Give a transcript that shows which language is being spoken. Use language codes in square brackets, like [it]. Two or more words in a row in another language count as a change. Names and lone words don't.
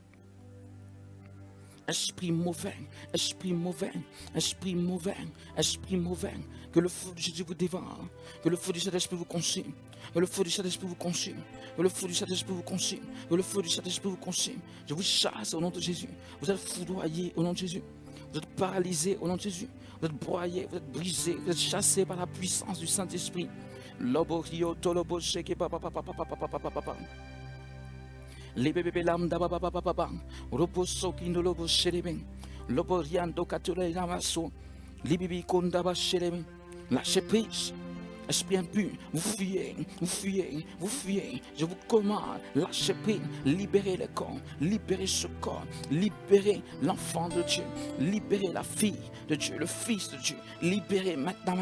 [fr] Esprit mauvais, esprit mauvais, esprit mauvais, esprit mauvais, que le feu de Jésus vous dévore, que le feu du Saint-Esprit vous consume, que le feu du Saint-Esprit vous consume, que le feu du Saint-Esprit vous consume, que le feu du Saint-Esprit vous consume. Je vous chasse au nom de Jésus. Vous êtes foudroyés au nom de Jésus. Vous êtes paralysés au nom de Jésus. Vous êtes broyés, vous êtes brisés, vous êtes chassés par la puissance du Saint-Esprit. Les bébés lambda baba baba baba, roboso kindolobo sheleben, loboriando katule namaso, libibi kondaba sheleben, lâchez prise. Esprit impur, vous fuyez, vous fuyez, vous fuyez. Je vous commande, lâchez prise, libérez le corps, libérez ce corps, libérez l'enfant de Dieu, libérez la fille de Dieu, le fils de Dieu, libérez maintenant.